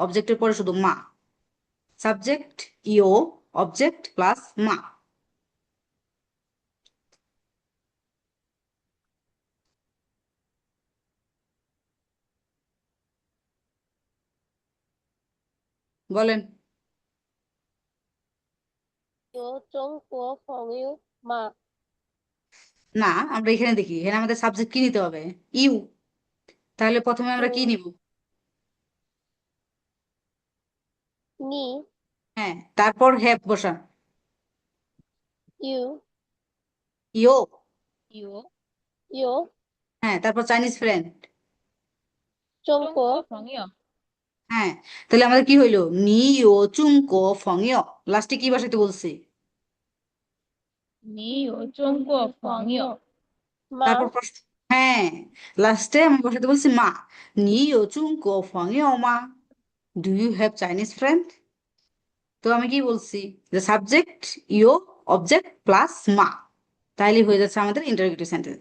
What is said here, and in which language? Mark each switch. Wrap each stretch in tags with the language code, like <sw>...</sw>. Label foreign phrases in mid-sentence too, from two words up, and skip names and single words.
<bn>অবজেক্টের পরে শুধু মা, সাবজেক্ট, ইও, অবজেক্ট প্লাস মা। বলেন।</bn> <zh>由中国朋友吗？</zh> <bn>না, আমরা এখানে দেখি, এখানে আমাদের সাবজেক্ট কি নিতে হবে? ইউ। তাহলে প্রথমে আমরা কি নিব?</bn> <zh>你</zh> <bn>হ্যাঁ, তারপর হ্যাভ বসান।</bn> <zh>有 ইও। 有有</zh> <bn>হ্যাঁ, তারপর</bn> <en>Chinese friend.</en> <zh>中中国国朋友</zh> <bn>হ্যাঁ, তাহলে আমাদের কি হইলো?</bn> <zh>你有中国朋友.</zh> <bn>লাস্টে কি বসাইতে বলছি?</bn> <zh>你有中国朋友</zh> <bn>তারপর</bn> <zh>吗？</zh> <bn>প্রশ্ন, হ্যাঁ, লাস্টে আমি বসাতে বলছি মা।</bn> <zh>你有中国朋友吗?</zh> <en>do you have Chinese friend?</en> <bn>তো আমি কি বলছি? যে সাবজেক্ট, ইও, অবজেক্ট প্লাস মা, তাইলে হয়ে যাচ্ছে আমাদের</bn> <en>interrogative sentence.</en>